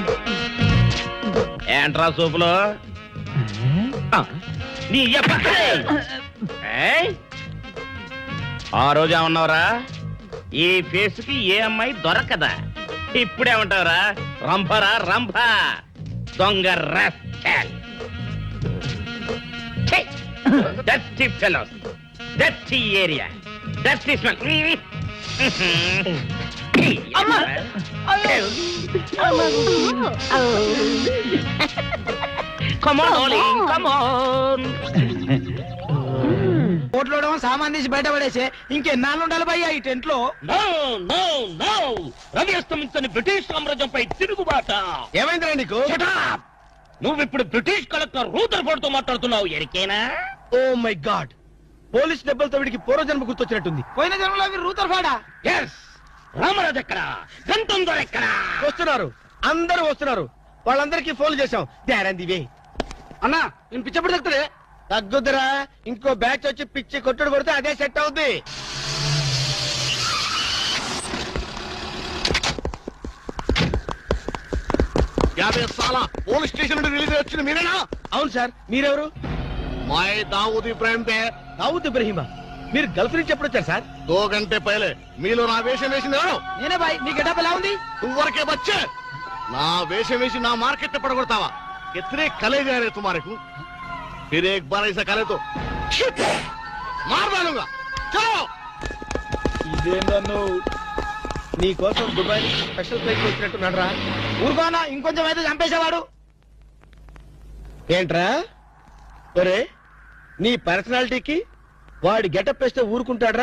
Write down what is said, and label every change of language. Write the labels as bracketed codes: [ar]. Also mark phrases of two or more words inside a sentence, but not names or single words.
[te] ఏంట్రా సూపులో నీ ఆ రోజు ఏమన్నావురా? ఈ ఫేస్ కి ఏ అమ్మాయి దొరకదా? ఇప్పుడేమంటావురా? రంపరా రంప, దొంగ రాస్కెల్. [en] Dirty fellows, dirty area. Dusty smell. Come on, darling, come on. [te] కోట్లో సామాన్ తీసి బయట పడేసే ఇంకెన్నాళ్ళు ఉండాలి భయ్యా ఈ టెంట్ లో? [en] No, no, no. [te] రవి అస్తమించని బ్రిటిష్ సామ్రాజ్యంపై తిరుగుబాట. ఏమైందిరా నీకు? [en] Shut up. [te] నువ్వు ఇప్పుడు [en] British collector [te] రూదర్ఫోర్డ్ తో మాట్లాడుతున్నావు. ఎరికేనా? [en] Oh my god, [te] పోలీస్ దెబ్బలతో వీడికి పూర్వజన్మ గుర్తొచ్చినట్టుంది. పోయిన జన్మలో మీరు రూతర్ఫాడా? ఎస్. రామరాజు ఎక్కడ? గంటందో ఎక్కడ? వస్తున్నారు, అందరూ వస్తున్నారు. వాళ్ళందరికీ ఫోన్ చేశాం. దివే అన్నా, నేను పిచ్చప్పుడు తగ్గుతుంది. తగ్గుద్దురా, ఇంకో బ్యాచ్ వచ్చి పిచ్చి కొట్టుడు కొడితే అదే సెట్ అవుద్ది. [en] police station [te] నుండి రిలీజ్ వచ్చిన మీరేనా? అవును సార్, మీరెవరు? [hi] मैं दाऊद इब्राहिम थे। [te] దావుద్ ఇబ్రహీమా, మీరు గల్ఫ్ నుంచి ఎప్పుడు వచ్చారు సార్? [hi] 2 घंटे पहले [te] మీలో నా వేషం వేసింది ఎవరు? నేనే బాయ్. మీ గెటప్ ఎలా ఉంది? ఊరికే బచ్చే నా వేషం వేసి నా మార్కెట్ పడగొడతావా? [hi] कितने कले जा रहे तुम्हारे को? फिर एक बार ऐसा करे तो मार डालूंगा। चलो। [te] ఇదేందన్ను నీ కోసం దుబాయ్ [en] special flight [te] వచ్చినట్టున్నాడు రా. ఊరుకోనా, ఇంకొంచెం అయితే చంపేసేవాడు. ఏంట్రా ఒరే, నీ పర్సనాలిటీకి వాడి గెటప్ వేస్తే ఊరుకుంటాడ్రా?